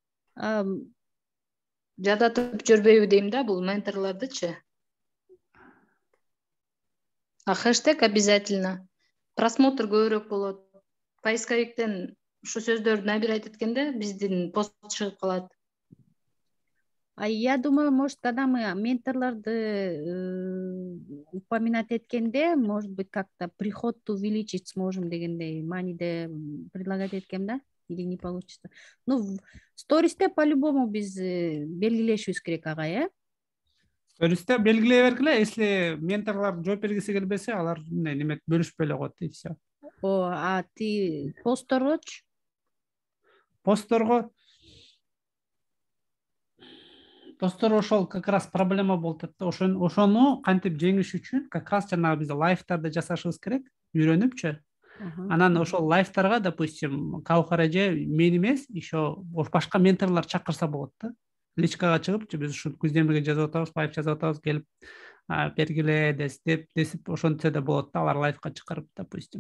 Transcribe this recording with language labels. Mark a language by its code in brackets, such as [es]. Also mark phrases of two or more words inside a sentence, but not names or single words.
[ky] Жадатып жүрбөйбү дейм да бул менторлордучу. [ru] Хэштег обязательно. [ky] Просмотр көбүрөөк болот. Поисковиктен ушу сөздөрдү набирать эткенде биздин пост чыгып калат. [ru] Я думаю, может, когда мы [ky] менторларды упоминать эткенде, [ru] может быть, как-то приход увеличить сможем [ky] дегендей мааниде предлагать эткем, да? [ru] Или не получится? Ну, [ky] стористе по-любому биз белгилешибиз керек, агай, Стористе белгилей бергиле, если менторлор жооп бергиси келбесе, алар неме бөлүшпөй эле коет, [ru] и все. [ky] Ти постторгочу? Постторго достор ошол [ru] как раз [ky] проблема болуп атат. Ошону кантип жеңиш үчүн [ru] как раз [ky] жанагы биз лайфтарды жасашыбыз керек, үйрөнүпчү. Анан ошол лайфтарга, допустим, Каухар эже мен эмес, еще башка менторлор чакырса болот да. Личкага чыгып, биз ушу күздемеге жазып атабыз, лайф жазып атабыз, келип бергиле десип ошентсе да болот да, алар лайфка чакырып, допустим.